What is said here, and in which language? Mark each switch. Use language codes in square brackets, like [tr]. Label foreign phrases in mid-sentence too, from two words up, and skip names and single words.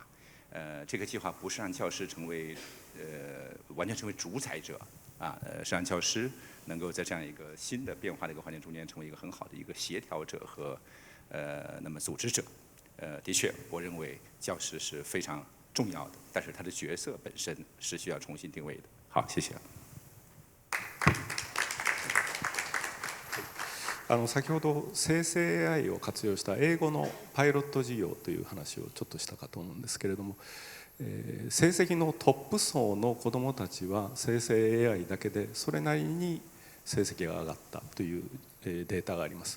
[zh] 这个计划不是让教师成为完全成为主宰者啊，是让教师能够在这样一个新的变化的一个环境中间，成为一个很好的一个协调者和那么组织者。的确，我认为教师是非常重要的，但是他的角色本身是需要重新定位的。好，谢谢。 [ja] 先ほど生成 AI を活用した英語のパイロット事業という話をちょっとしたかと思うんですけれども、成績のトップ層の子どもたちは生成 AI だけでそれなりに成績が上がったというデータがあります。